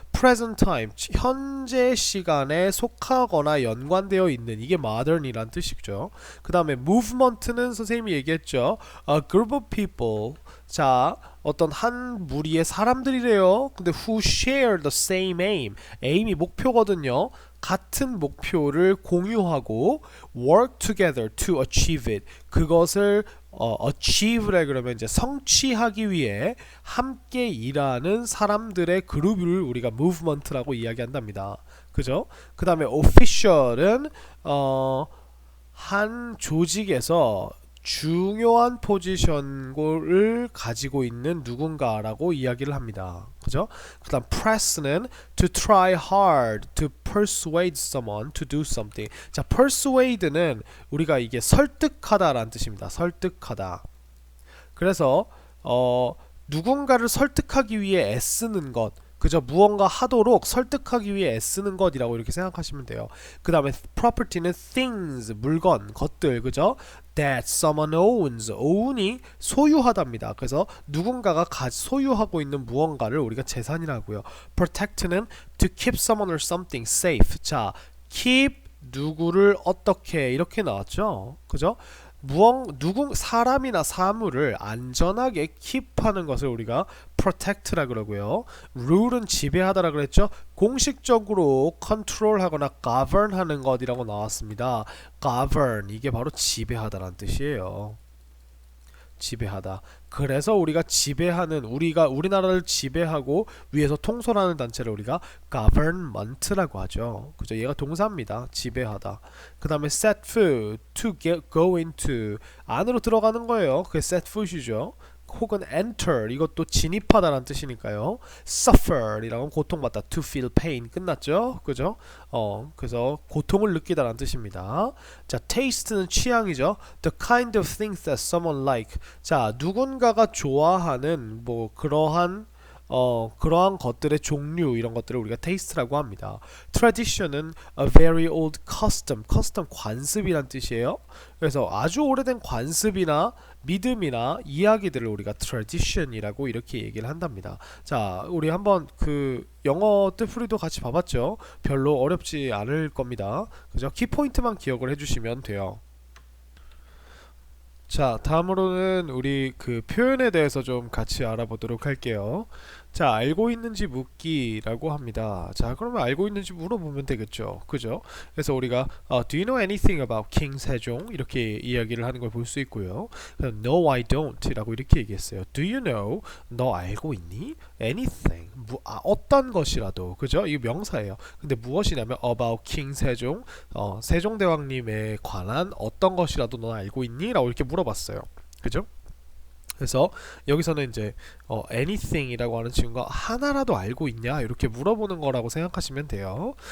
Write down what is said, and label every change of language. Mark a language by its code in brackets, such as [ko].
[en] present time, [ko] 현재 시간에 속하거나 연관되어 있는, 이게 modern이란 뜻이죠. 그 다음에 movement는 선생님이 얘기했죠. [en] a group of people. [ko] 자, 어떤 한 무리의 사람들이래요. [en] 근데 who share the same aim. [ko] aim이 목표거든요. 같은 목표를 공유하고 [en] work together to achieve it. [ko] 그것을 achieve래 그러면 이제 성취하기 위해 함께 일하는 사람들의 그룹을 우리가 movement라고 이야기한답니다. 그죠? 그 다음에 official은 한 조직에서 중요한 포지션을 가지고 있는 누군가라고 이야기를 합니다. 그죠? 그 다음 [en] press는 to try hard to persuade someone to do something. [ko] 자, persuade는 우리가 이게 설득하다라는 뜻입니다. 설득하다. 그래서 누군가를 설득하기 위해 애쓰는 것, 그저 무언가 하도록 설득하기 위해 애쓰는 것이라고 이렇게 생각하시면 돼요. 그 다음에 property는 things, 물건, 것들, 그죠? [en] that someone owns, [ko] own이 소유하답니다. 그래서 누군가가 소유하고 있는 무언가를 우리가 재산이라고요. [en] protect는 to keep someone or something safe. [ko] 자, keep 누구를 어떻게 이렇게 나왔죠? 그죠? 사람이나 사물을 안전하게 keep하는 것을 우리가 protect라 그러고요. rule은 지배하다라 그랬죠. 공식적으로 control하거나 govern하는 것이라고 나왔습니다. govern, 이게 바로 지배하다라는 뜻이에요. 지배하다. 그래서 우리가 지배하는, 우리나라를 지배하고 위에서 통솔하는 단체를 우리가 government라고 하죠. 그죠? 얘가 동사입니다. 지배하다. 그 다음에 [en] set foot, to go into, [ko] 안으로 들어가는 거예요. 그게 set foot이죠. 혹은 enter, 이것도 진입하다라는 뜻이니까요. suffer 이라고 고통받다. [en] to feel pain, [ko] 끝났죠? 그죠? 그래서 고통을 느끼다라는 뜻입니다. 자, taste는 취향이죠. [en] the kind of things that someone like. [ko] 자, 누군가가 좋아하는 뭐 그러한 것들의 종류, 이런 것들을 우리가 taste라고 합니다. [en] tradition은 a very old custom, custom [ko] 관습이란 뜻이에요. 그래서 아주 오래된 관습이나 믿음이나 이야기들을 우리가 tradition이라고 이렇게 얘기를 한답니다. 자, 우리 한번 그 영어 뜻풀이도 같이 봐봤죠? 별로 어렵지 않을 겁니다. 그죠? 키포인트만 기억을 해주시면 돼요. 자, 다음으로는 우리 그 표현에 대해서 좀 같이 알아보도록 할게요. 자, 알고 있는지 묻기라고 합니다. 자, 그러면 알고 있는지 물어보면 되겠죠. 그죠? 그래서 우리가 [en] Do you know anything about King 세종? [ko] 이렇게 이야기를 하는 걸 볼 수 있고요. [en] No, I don't [ko] 라고 이렇게 얘기했어요. [en] Do you know? [ko] 너 알고 있니? [en] Anything, [ko] 어떤 것이라도 그죠? 이 명사예요. 근데 무엇이냐면 [en] about king [ko] 세종 세종대왕님에 관한 어떤 것이라도 넌 알고 있니? 라고 이렇게 물어봤어요. 그죠? 그래서 여기서는 이제 anything이라고 하는 친구가 하나라도 알고 있냐 이렇게 물어보는 거라고 생각하시면 돼요.